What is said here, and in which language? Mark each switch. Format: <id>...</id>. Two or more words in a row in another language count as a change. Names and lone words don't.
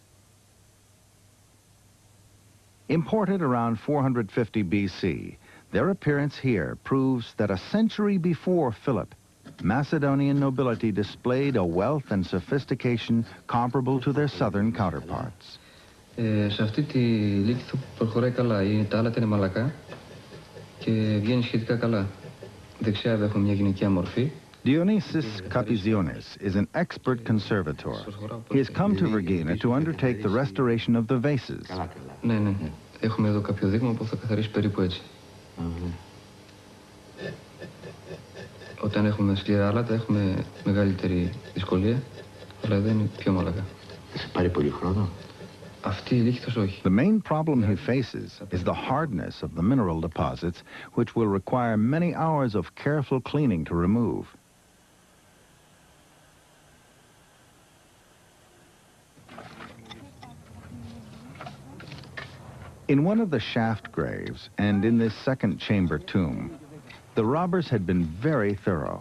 <en>Imported around 450 BC, their appearance here proves that a century before Philip, Macedonian nobility displayed a wealth and sophistication comparable to their southern counterparts.</en> <el>Σε αυτή τη λύκηθο προχωράει καλά. Τα άλλα είναι μαλακά και βγαίνει σχετικά καλά. Δεξιά έχουμε μια γυναικεία μορφή.</el> <en>Dionysius Kapizionis is an expert conservator. He has come to Vergina to undertake the restoration of the vases.</en> <el>Ναι, ναι. Έχουμε εδώ κάποιο δείγμα που θα καθαρίσει περίπου έτσι. Όταν έχουμε σκληρά άλατα έχουμε μεγαλύτερη δυσκολία, αλλά εδώ είναι πιο μαλακά.</el> <en>The main problem he faces is the hardness of the mineral deposits, which will require many hours of careful cleaning to remove. In one of the shaft graves, and in this second chamber tomb, the robbers had been very thorough.</en>